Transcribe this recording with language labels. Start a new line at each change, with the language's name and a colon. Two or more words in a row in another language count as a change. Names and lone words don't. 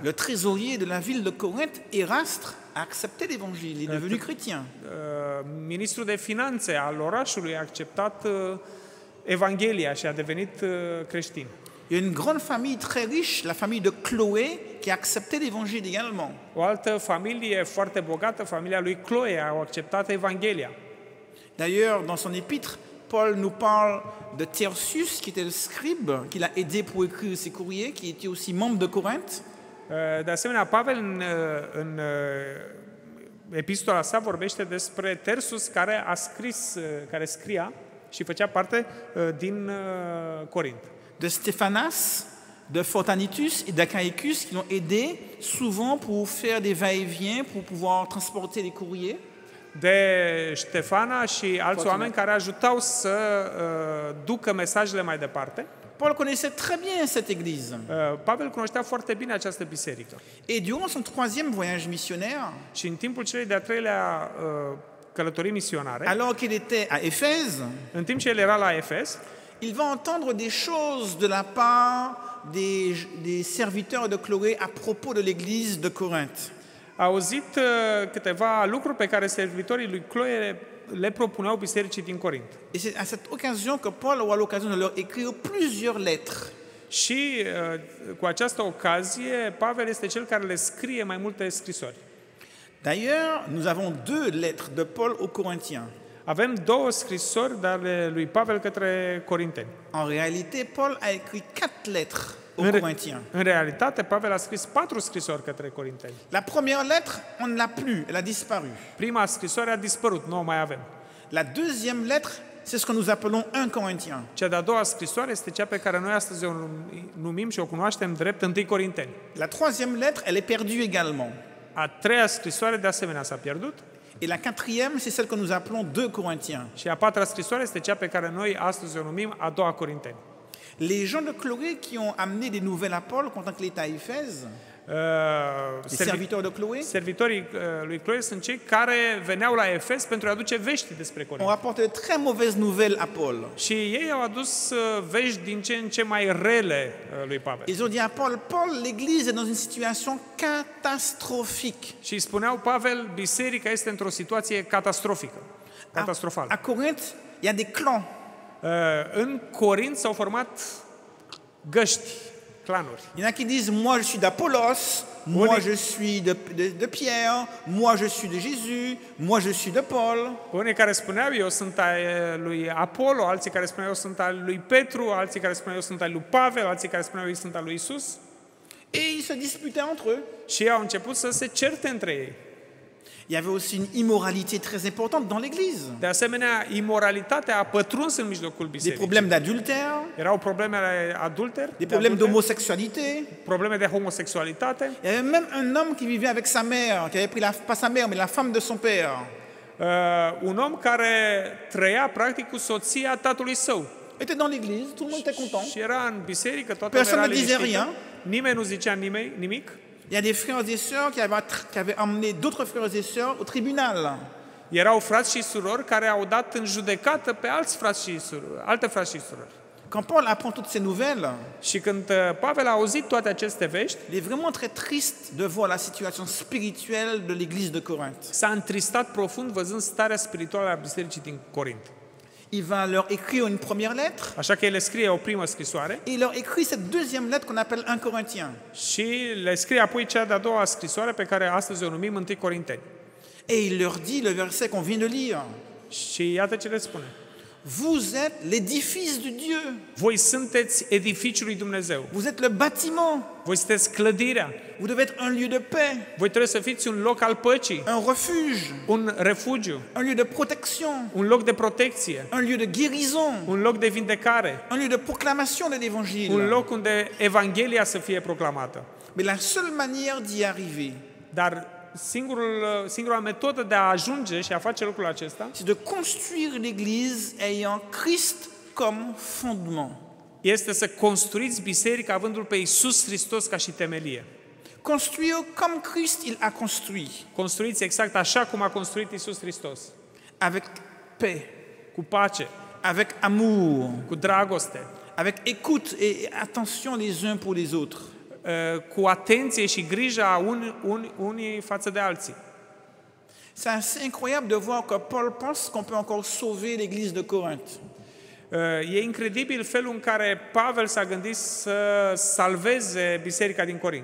French: Le trésorier de la ville de Corinthe, Érastre, a accepté l'évangile. Il est devenu chrétien.
Romanian: Ministrul de finanțe al orașului a acceptat Evanghelia și a devenit creștin.
French: Il y a une grande famille très riche, la famille de Chloé, qui a accepté l'évangile également.
Romanian: O altă familie foarte bogată, familia lui Chloe, au acceptat Evanghelia.
French: D'ailleurs, dans son épître, Paul nous parle de Tertius, qui était le scribe, qui l'a aidé pour écrire ses courriers, qui était aussi membre de Corinthe.
Romanian: De asemenea, Pavel în epistola sa vorbește despre Tersus care a scris, care scria și făcea parte din Corint.
French: De Stéphanas, de Fortanitus et d'Achaicus, qui l'ont aidé souvent pour faire des va-et-vient, pour pouvoir transporter les courriers.
Romanian: De Ștefana și alți oameni care ajutau să ducă mesajele mai departe.
French: Paul connaissait très bien cette église.
Romanian: Pavel cunoștea foarte bine această biserică.
French: Et durant son troisième voyage missionnaire,
Romanian: Și în timpul celei de-a treilea călătorii misionare,
French: alors qu'il était à Éphèse,
Romanian: în timp ce el era la Efes,
French: il va entendre des choses de la part des serviteurs de Chloé à propos de l'église de Corinthe.
Romanian: A auzit câteva lucruri pe care servitorii lui Chloe le propuneau bisericii din Corint.
French: Et c'est à cette occasion que Paul aura l'occasion de leur écrire plusieurs lettres.
Romanian: Și cu această ocazie, Pavel este cel care le scrie mai multe scrisori.
French: D'ailleurs, nous avons 2 lettres de Paul aux Corinthiens.
Romanian: Avem 2 scrisori ale lui Pavel către Corinteni.
French: En réalité, Paul a écrit 4 lettres aux Corinthiens.
Romanian: În realitate, Pavel a scris 4 scrisori către Corinteni.
French: La première lettre, on ne l'a plus, elle a disparu.
Romanian: Prima scrisoare a dispărut, nu o mai avem.
French: La deuxième lettre, c'est ce que nous appelons 1 Corinthiens.
Romanian: Cea de-a doua scrisoare este cea pe care noi astăzi o numim și o cunoaștem drept 1 Corinteni.
French: La troisième lettre, elle est perdue également.
Romanian: A treia scrisoare de asemenea s-a pierdut.
French: Et la quatrième, c'est celle que nous appelons 2 Corinthiens.
Romanian: Și a patra scrisoare este cea pe care noi astăzi o numim a doua Corinteni.
French: Les gens de Chloé qui ont amené des nouvelles à Paul quand il était à Éphèse, les serviteurs de Chloé,
Romanian: servitorii lui Chloe sunt cei care veneau la Efes pentru a aduce vești despre
French: ont
Romanian: Corint.
French: rapporté de très mauvaises nouvelles à Paul.
Romanian: Și ei au adus vești din ce în ce mai rele lui Pavel.
French: Ils ont dit à Paul, Paul, l'Église est dans une situation catastrophique.
Romanian: Și îi spuneau, Pavel, biserica este într-o situație catastrofală.
French: À Corinthe, il y a des clans.
Romanian: În Corint s-au format găști, clanuri.
French: Il y en a qui disent, moi je suis d'Apollos, moi je suis de Pierre, moi je suis de Jésus, moi je suis de Paul.
Romanian: Unii care spuneau, eu sunt al lui Apollo, alții care spuneau, eu sunt al lui Petru, alții care spuneau, eu sunt al lui Pavel, alții care spuneau, eu sunt al lui Isus.
French: Et ils se disputaient entre eux.
Romanian: Și ei au început să se certe între ei.
French: Il y avait aussi une immoralité très importante dans l'Église.
Romanian: De asemenea, imoralitatea a pătruns în mijlocul
French: Des
Romanian: bisericii.
French: problèmes d'adultère,
Romanian: Erau probleme adulter,
French: des problèmes d'homosexualité.
Romanian: probleme de homosexualitate.
French: Il y avait même un homme qui vivait avec sa mère, qui avait pris pas sa mère, mais la femme de son père.
Romanian: Un om care trăia practic cu soția tatălui său.
French: Il était dans l'église, tout le monde était content.
Romanian: Și era în biserică, toată
French: Personne
Romanian: lumea
French: ne disait
Romanian: liniștită.
French: rien.
Romanian: Nimeni nu zicea nimic.
French: Il y a des frères et sœurs qui avaient emmené d'autres frères et sœurs au tribunal.
Romanian: Erau frați și surori care au dat în judecată pe alți frați și surori, alte frați și surori.
French: Quand Paul apprend toutes ces nouvelles,
Romanian: Și când Pavel a auzit toate aceste vești,
French: il est vraiment très triste de voir la situation spirituelle de l'église de Corinthe.
Romanian: s-a întristat profund văzând starea spirituală a bisericii din Corint.
French: Il va leur écrire une première lettre
Romanian: Așa că el le scrie o primă scrisoare
French: et il leur écrit cette deuxième lettre qu'on appelle 1 Corinthiens.
Romanian: și le scrie apoi cea de-a doua scrisoare pe care astăzi o numim 1 Corinteni.
French: Et il leur dit le verset qu'on vient de lire.
Romanian: Și iată ce le spune.
French: Vous êtes l'édifice de Dieu.
Romanian: Voi sunteți edificiul lui Dumnezeu.
French: Vous êtes le bâtiment.
Romanian: Voi sunteți clădirea.
French: Vous devez être un lieu de paix,
Romanian: Voi trebuie să fiți un loc al păcii,
French: un refuge,
Romanian: un refugiu,
French: un lieu de protection,
Romanian: un loc de protecție,
French: un lieu de guérison,
Romanian: un loc de vindecare,
French: un lieu de proclamation de
Romanian: un
French: l'évangile.
Romanian: loc unde Evanghelia să fie proclamată.
French: Mais la seule manière d'y arriver,
Romanian: Dar singura metodă de a ajunge și a face lucrul acesta
French: c'est de construire l'Église ayant Christ comme fondement.
Romanian: este să construiți biserica avându-L pe Iisus Hristos ca și temelie.
French: Construire comme Christ il a construit,
Romanian: Construiți exact așa cum a construit Iisus Hristos,
French: avec paix,
Romanian: cu pace,
French: avec amour,
Romanian: cu dragoste,
French: avec écoute et attention les uns pour les autres.
Romanian: cu atenție și grija unii față de alții.
French: C'est assez incroyable de voir que Paul pense qu'on peut encore sauver l'église de Corinthe.
Romanian: E incredibil felul în care Pavel s-a gândit să salveze biserica din Corint.